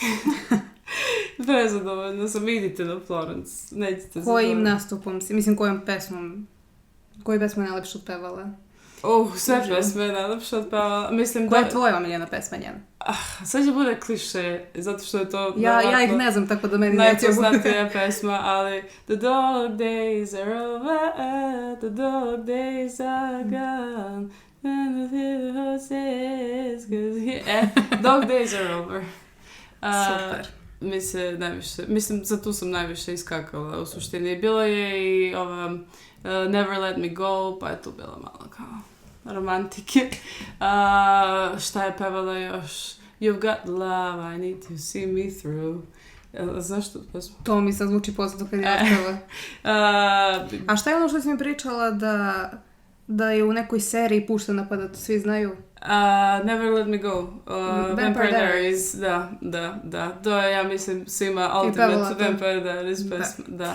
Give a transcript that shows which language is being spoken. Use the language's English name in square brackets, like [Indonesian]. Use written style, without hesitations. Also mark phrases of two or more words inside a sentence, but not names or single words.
[Serbian] Prezadovoljna sam, idite na Florence, nećete zadovoljiti. Kojim nastupom si, mislim kojom pesmom? Koju pesmu je najlepše otpevala? Sve pesme je najlepše otpevala. Koja je tvoja omiljena pesma njena? Sad će bude kliše, zato što je to... Ja ih ne znam, tako da meni neće bude. Najpoznatija pesma, ali [English] The dog days are over, the dog days are gone, and the horses... Dog days are over. [Serbian] Super. Mislim, za tu sam najviše iskakala u suštini. Bilo je i Never Let Me Go, pa je tu bila malo kao romantike. Šta je pevala još? [English] You've got love, I need to see me through. [Serbian] Znaš tu pesmu? To mi sad zvuči poznato kad je otpeva. A šta je ono što si mi pričala da je u nekoj seriji puštena pa da to svi znaju? Never Let Me Go. Vampire Diaries. Da. To je, ja mislim, svima ultimate Vampire Diaries pesma. Da.